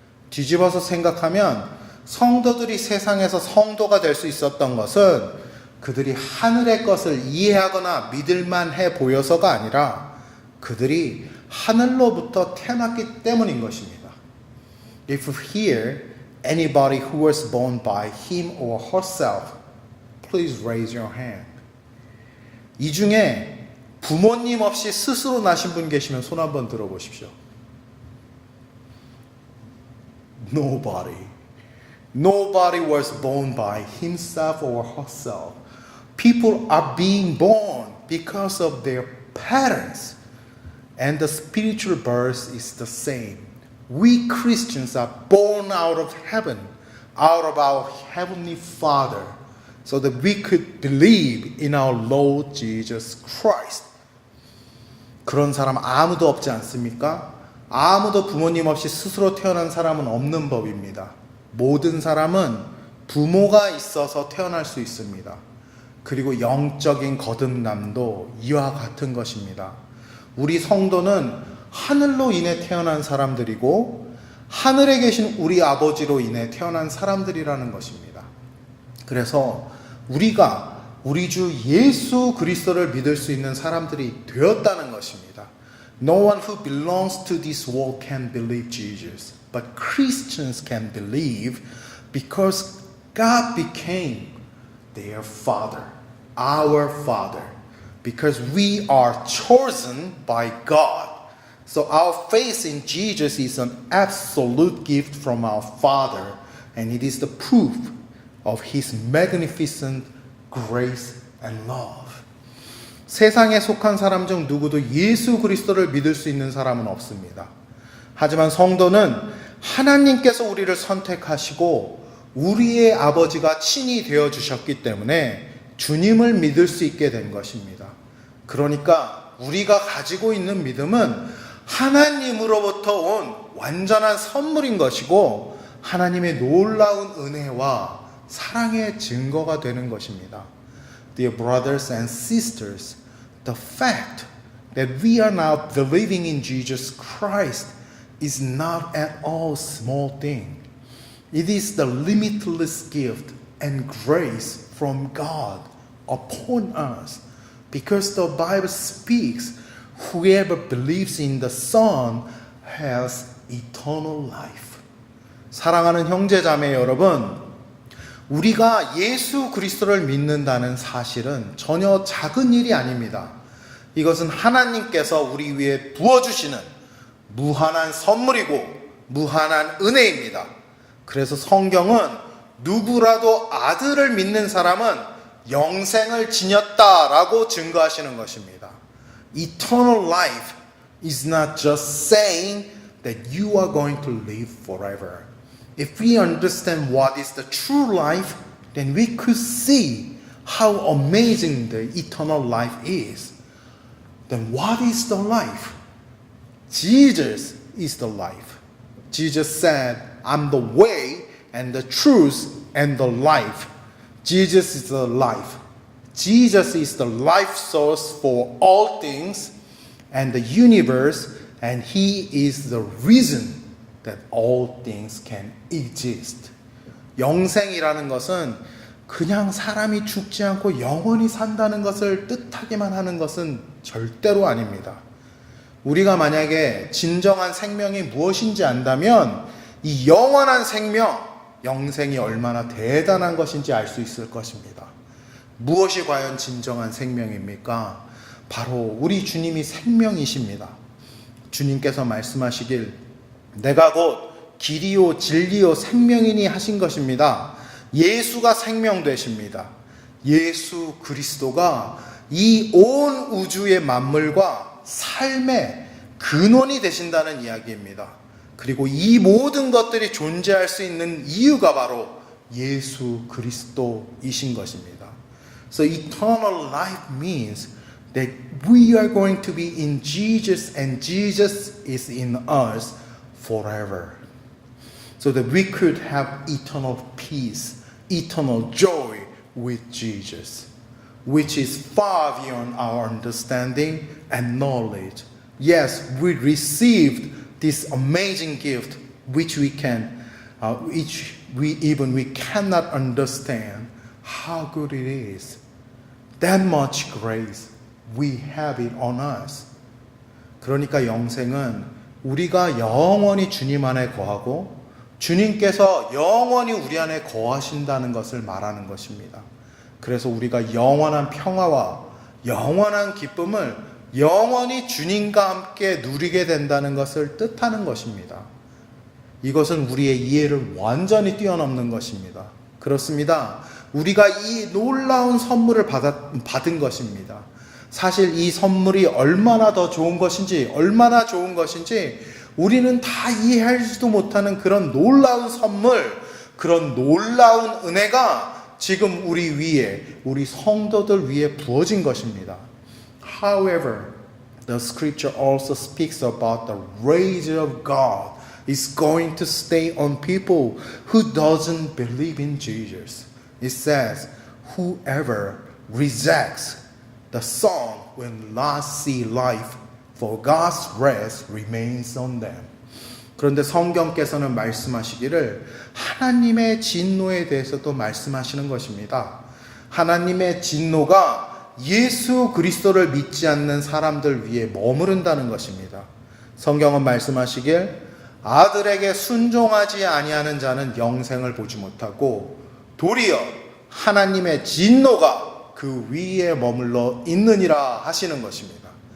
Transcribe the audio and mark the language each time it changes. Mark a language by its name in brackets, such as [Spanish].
[Korean] 뒤집어서 생각하면 성도들이 세상에서 성도가 될 수 있었던 것은 그들이 하늘의 것을 이해하거나 믿을만 해 보여서가 아니라 그들이 하늘로부터 태어났기 때문인 것입니다. [English] If here anybody who was born by him or herself, please raise your hand. [Korean] 이 중에 부모님 없이 스스로 나신 분 계시면 손 한번 들어보십시오. [English] Nobody. Nobody was born by himself or herself. People are being born because of their parents. And the spiritual birth is the same. We Christians are born out of heaven, out of our Heavenly Father, so that we could believe in our Lord Jesus Christ. [Korean] 그런 사람 아무도 없지 않습니까? 아무도 부모님 없이 스스로 태어난 사람은 없는 법입니다. 모든 사람은 부모가 있어서 태어날 수 있습니다. 그리고 영적인 거듭남도 이와 같은 것입니다. 우리 성도는 하늘로 인해 태어난 사람들이고 하늘에 계신 우리 아버지로 인해 태어난 사람들이라는 것입니다. 그래서 우리가 우리 주 예수 그리스도를 믿을 수 있는 사람들이 되었다는 것입니다. [English] No one who belongs to this world can believe Jesus, but Christians can believe because God became their Father, our Father, because we are chosen by God. So our faith in Jesus is an absolute gift from our Father, and it is the proof of His magnificent grace and love. [Korean] 세상에 속한 사람 중 누구도 예수 그리스도를 믿을 수 있는 사람은 없습니다. 하지만 성도는 하나님께서 우리를 선택하시고 우리의 아버지가 친히 되어주셨기 때문에 주님을 믿을 수 있게 된 것입니다. 그러니까 우리가 가지고 있는 믿음은 하나님으로부터 온 완전한 선물인 것이고 하나님의 놀라운 은혜와 사랑의 증거가 되는 것입니다. [English] Dear brothers and sisters, the fact that we are now believing in Jesus Christ is not at all a small thing. It is the limitless gift and grace from God upon us. Because the Bible speaks, whoever believes in the Son has eternal life. [Korean] 사랑하는 형제 자매 여러분, 우리가 예수 그리스도를 믿는다는 사실은 전혀 작은 일이 아닙니다. 이것은 하나님께서 우리 위에 부어주시는 무한한 선물이고 무한한 은혜입니다. 그래서 성경은 누구라도 아들을 믿는 사람은 영생을 지녔다라고 증거하시는 것입니다. [English] Eternal life is not just saying that you are going to live forever. If we understand what is the true life, then we could see how amazing the eternal life is. Then what is the life? Jesus is the life. Jesus said, I'm the way and the truth and the life. Jesus is the life. Jesus is the life source for all things and the universe, and He is the reason that all things can exist. [Korean] 영생이라는 것은 그냥 사람이 죽지 않고 영원히 산다는 것을 뜻하기만 하는 것은 절대로 아닙니다. 우리가 만약에 진정한 생명이 무엇인지 안다면 이 영원한 생명, 영생이 얼마나 대단한 것인지 알 수 있을 것입니다. 무엇이 과연 진정한 생명입니까? 바로 우리 주님이 생명이십니다. 주님께서 말씀하시길 내가 곧 길이요 진리요 생명이니 하신 것입니다. 예수가 생명 되십니다. 예수 그리스도가 이 온 우주의 만물과 삶의 근원이 되신다는 이야기입니다. 그리고 이 모든 것들이 존재할 수 있는 이유가 바로 예수 그리스도이신 것입니다. [English] So eternal life means that we are going to be in Jesus and Jesus is in us forever. So that we could have eternal peace, eternal joy with Jesus, which is far beyond our understanding and knowledge. Yes, we received this amazing gift which we cannot understand how good it is. That much grace we have it on us. [Korean] 그러니까 영생은 우리가 영원히 주님 안에 거하고 주님께서 영원히 우리 안에 거하신다는 것을 말하는 것입니다. 그래서 우리가 영원한 평화와 영원한 기쁨을 영원히 주님과 함께 누리게 된다는 것을 뜻하는 것입니다. 이것은 우리의 이해를 완전히 뛰어넘는 것입니다. 그렇습니다. 우리가 이 놀라운 선물을 받은 것입니다. 사실 이 선물이 얼마나 더 좋은 것인지, 얼마나 좋은 것인지 우리는 다 이해하지도 못하는 그런 놀라운 선물, 그런 놀라운 은혜가 지금 우리 위에, 우리 성도들 위에 부어진 것입니다. [English] However, the scripture also speaks about the rage of God is going to stay on people who doesn't believe in Jesus. It says, whoever rejects the Son will not see life, for God's wrath remains on them. [Korean] 그런데 성경께서는 말씀하시기를 하나님의 진노에 대해서도 말씀하시는 것입니다. 하나님의 진노가 예수 그리스도를 믿지 않는 사람들 위에 머무른다는 것입니다. 성경은 말씀하시길 아들에게 순종하지 아니하는 자는 영생을 보지 못하고 도리어 하나님의 진노가 그 위에 머물러 있느니라 하시는 것입니다.